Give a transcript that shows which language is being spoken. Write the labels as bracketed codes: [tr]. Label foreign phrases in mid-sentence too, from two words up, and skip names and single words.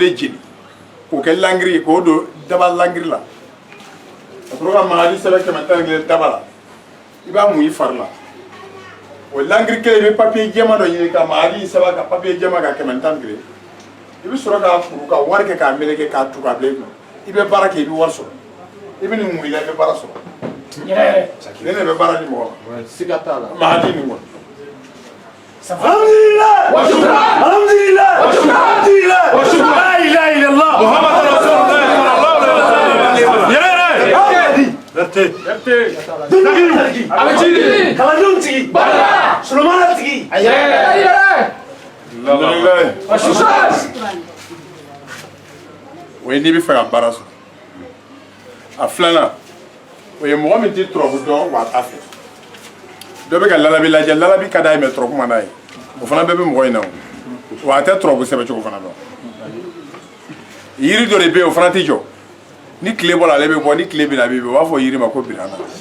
[bm] de jeni k'o kɛ langiri ye k'o don daba langiri la ka sɔrɔ ka mahadi sɛbɛn 111 daba la i b'a mun i fari la o langiri kelen i bɛ papier jɛma dɔ ɲini ka mahadi sɛbɛn ka papier jɛma ka 111 i bɛ sɔrɔ k'a kuru ka wari kɛ k'a meleke k'a tu k'a bila i kun i bɛ baara kɛ i bɛ wari sɔrɔ i bɛ nin mun i la i bɛ baara sɔrɔ ne de bɛ baara di mɔgɔ ma siga t'a la mahadi nin kɔni [ar] الحمد لله وشكرا الحمد لله وشكرا الحمد لله وشكرا لا إله إلا الله محمد رسول الله صلى الله عليه وسلم [bm] Dundagi, Abacidi, Kaladunti, Bala, Sulumanati, o ye n'i bɛ fɛ ka baara sɔrɔ a filanan o ye mɔgɔ min tɛ turabu dɔn wa a t'a fɛ dɔ bɛ ka lalabi lajɛ lalabi ka d'a ye mais turabu man d'a ye o fana bɛɛ bɛ mɔgɔ in na o wa ta trop sɛbɛ cogo fana dɔn yiri dɔ de bɛ yen o fana tɛ jɔ ni tile bɔra ale bɛ bɔ ni tile bɛna a bɛ bɔ u b'a fɔ yiri ma ko birana